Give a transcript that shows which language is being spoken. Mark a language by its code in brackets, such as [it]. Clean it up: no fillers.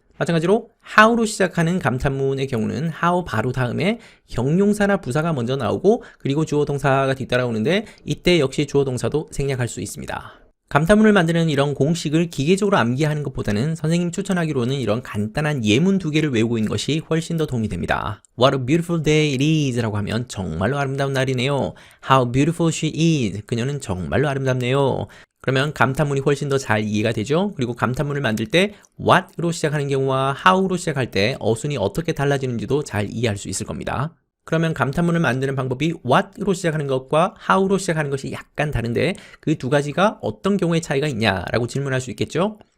[ko] 마찬가지로 how로 시작하는 감탄문의 경우는 how 바로 다음에 형용사나 부사가 먼저 나오고 그리고 주어 동사가 뒤따라오는데 이때 역시 주어 동사도 생략할 수 있습니다. 감탄문을 만드는 이런 공식을 기계적으로 암기하는 것보다는 선생님 추천하기로는 이런 간단한 예문 두 개를 외우고 있는 것이 훨씬 더 도움이 됩니다. [en] What a beautiful day it is [ko] 라고 하면 정말로 아름다운 날이네요. [en] How beautiful she is. [ko] 그녀는 정말로 아름답네요. 그러면 감탄문이 훨씬 더 잘 이해가 되죠. 그리고 감탄문을 만들 때 what으로 시작하는 경우와 how로 시작할 때 어순이 어떻게 달라지는지도 잘 이해할 수 있을 겁니다. 그러면 감탄문을 만드는 방법이 what으로 시작하는 것과 how로 시작하는 것이 약간 다른데 그 두 가지가 어떤 경우에 차이가 있냐라고 질문할 수 있겠죠.